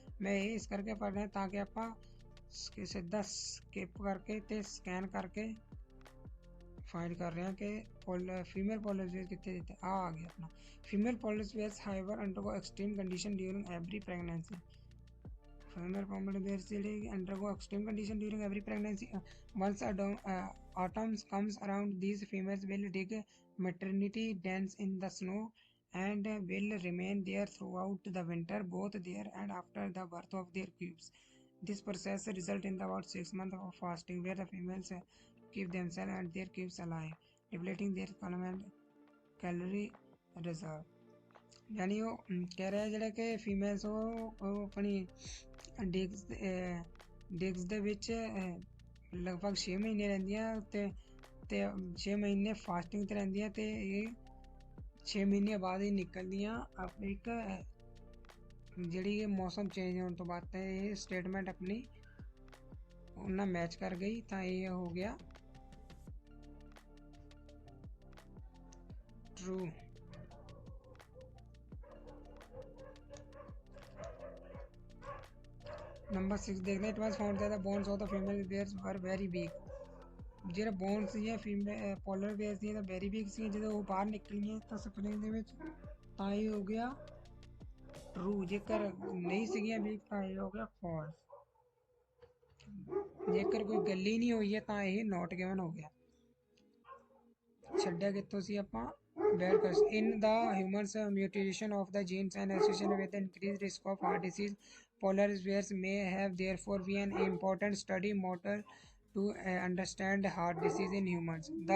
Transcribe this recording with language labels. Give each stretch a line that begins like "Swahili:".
Hindi: मैं ये इस करके पढ़ रहे हैं ताकि
Punjabi: ਆਪਾਂ ਸਿੱਧਾ
Hindi: स्किप करके ते स्कैन करके फाइंड कर रहे हैं कि फीमेल पोलर बेयर कितने देते हैं। आ गया अपना
English: Female polar bears हाइवर undergo extreme condition during every pregnancy. Female polar bears undergo extreme condition during every pregnancy. Once autumn comes around these females will dig maternity dens in the snow and will remain there throughout the winter both there and after the birth of their cubes। This process results in about 6 months of fasting where the females keep themselves and their cubes alive, depleting their calorie reserve।
Hindi: यानी वो कह रहे हैं
Punjabi: ਜਿਹੜੇ ਕਿ females ਉਹ ਆਪਣੀ ਡਿਗਸ ਦੇ ਵਿੱਚ ਲਗਭਗ 6 ਮਹੀਨੇ ਰਹਿੰਦੀਆਂ ਤੇ 6 ਮਹੀਨੇ ਫਾਸਟਿੰਗ ਤੇ ਰਹਿੰਦੀਆਂ ਤੇ ਇਹ 6 ਮਹੀਨੇ ਬਾਅਦ ਹੀ ਨਿਕਲਦੀਆਂ ਆਪਣੀ ਇੱਕ ਜਿਹੜੀ ਮੌਸਮ ਚੇਂਜ ਹੋਣ ਤੋਂ ਬਾਅਦ। ਤਾਂ ਇਹ ਸਟੇਟਮੈਂਟ ਆਪਣੀ ਉਹਨਾਂ ਮੈਚ ਕਰ ਗਈ ਤਾਂ ਇਹ ਹੋ ਗਿਆ true।
Hindi: नंबर 6 देखते हैं।
English: It was found that the bones of the female bears were very weak.
Punjabi: ਜਿਹੜੇ ਬੋਨਸ ਸੀ ਫੀਮੇਲ ਪੋਲਰ ਬੇਅਰਸ ਦੀਆਂ ਤਾਂ ਵੈਰੀ ਵੀਕ ਸੀ, ਜਦੋਂ ਉਹ ਬਾਹਰ ਨਿਕਲੀਆਂ ਤਾਂ ਸਪਰਿੰਗ ਦੇ ਵਿੱਚ ਤਾਂ ਇਹ ਹੋ ਗਿਆ ਟਰੂ, ਜੇਕਰ ਨਹੀਂ ਸੀਗੀਆਂ ਵੀਕ ਤਾਂ ਇਹ ਹੋ ਗਿਆ ਫਾਲਸ। ਜੇਕਰ ਕੋਈ ਗੱਲ ਹੀ ਨਹੀਂ ਹੋਈ ਹੈ ਤਾਂ ਇਹ ਨੋਟ ਗਿਵਨ ਹੋ ਗਿਆ। ਛੱਡਿਆ ਕਿੱਥੋਂ ਸੀ ਆਪਾਂ,
English: bad question. In the humans, mutation of the genes and association with the increased risk of heart disease, polar bears may have therefore be an important study motor to understand heart disease in humans.